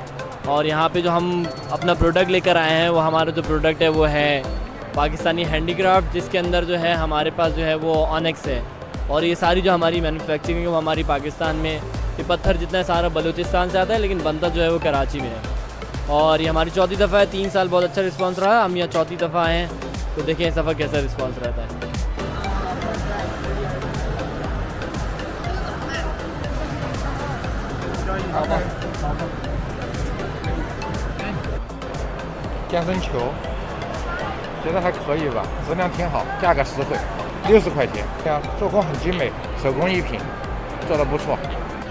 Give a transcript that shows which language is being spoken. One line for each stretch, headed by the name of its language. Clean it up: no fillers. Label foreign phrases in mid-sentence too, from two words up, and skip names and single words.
Hindi: और यहाँ पे जो हम अपना प्रोडक्ट लेकर आए हैं, वो हमारा जो प्रोडक्ट है वो है
English: Pakistani handicraft,
Hindi: जिसके अंदर जो है हमारे पास जो है वो ऑनिक्स है। और ये सारी जो हमारी मैन्युफैक्चरिंग है वो हमारी पाकिस्तान में, ये पत्थर जितना सारा बलूचिस्तान से आता है, लेकिन बनता जो है वो कराची में है। और ये हमारी चौथी दफ़ा है, 3 साल बहुत अच्छा रिस्पांस रहा, हम यहाँ चौथी दफ़ा आए हैं, तो देखें इस दफ़ा कैसा रिस्पांस रहता है।
Chinese: 健身球，觉得还可以吧，质量挺好，价格实惠，60块钱。这样做工很精美，手工艺品，做得不错。